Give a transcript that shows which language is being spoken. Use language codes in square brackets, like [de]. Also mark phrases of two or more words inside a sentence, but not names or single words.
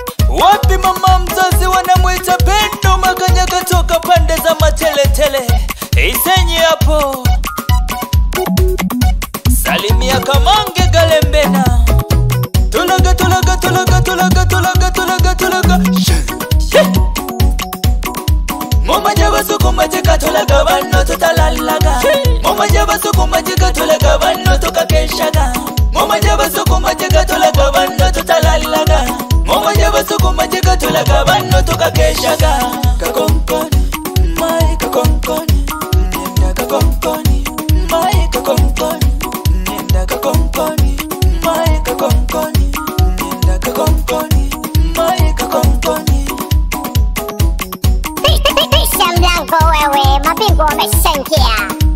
[sw] Wapi mama mzazi wanamwita Pendo Makanyaga toka pande za Mateletele. Isenyi hapo. Salimia Kamange Galembena. [suk] Tulaga, tulaga, tulaga, tulaga, tulaga, tulaga, tulaga. She, she. Ngoma jaba sukuma jika tulaga banno tutalalaga. Ngoma jaba sukuma jika tulaga banno tukakeshaga. Ngoma jaba sukuma jika tulaga banno tutalalaga. Ngoma jaba sukuma jika tulaga banno tukakeshaga. [sw] Kakonkoni, my kakonkoni, nenda kakonkoni, my kakonkoni, nenda kakonkoni. Mai kakonkoni, nenda kakonkoni, mai kakonkoni. Pi-, pi-, pi-, pisha mlango wewe, mabingwa wameshaingia.